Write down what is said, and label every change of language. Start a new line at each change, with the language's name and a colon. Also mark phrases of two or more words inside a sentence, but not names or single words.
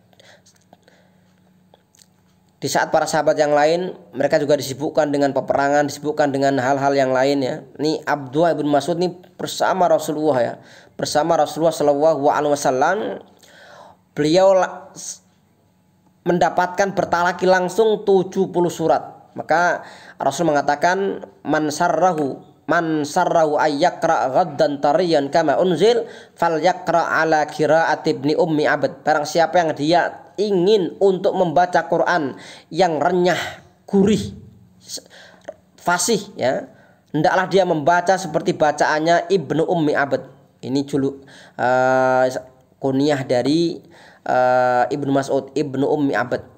Indonesian: Di saat para sahabat yang lain mereka juga disibukkan dengan peperangan, disibukkan dengan hal-hal yang lain ya. Ini Abdullah ibn Mas'ud ini bersama Rasulullah ya. Bersama Rasulullah
Arabic: صلى الله عليه وسلم,
Indonesian: beliau mendapatkan bertalaki langsung 70 surat. Maka Rasul mengatakan,
Arabic: من سره أن يقرأ غضا طريا كما أنزل فليقرأ على قراءة ابن أم عبد.
Indonesian: Barang siapa yang dia ingin untuk membaca Quran yang renyah, gurih, fasih ya, hendaklah dia membaca seperti bacaannya Ibnu Ummi Abd. Ini kunyah dari Ibnu Mas'ud, Ibnu Ummi Abd.